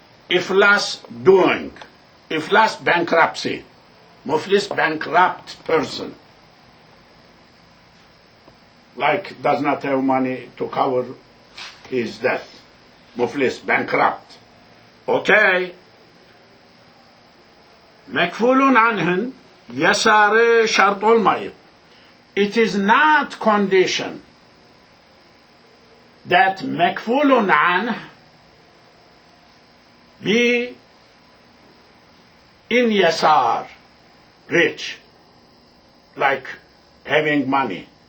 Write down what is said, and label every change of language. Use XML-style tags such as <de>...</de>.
<en>Iflas, doing. Iflas, bankruptcy. Muflis, bankrupt person. Like does not have money to cover his death. Muflis, bankrupt. Okay.</en> <tr>Mekfulun anhın yasarı şart olmayıp.</tr> <en>It is not condition that mekfulun anh be in yasar, rich, like having money.</en>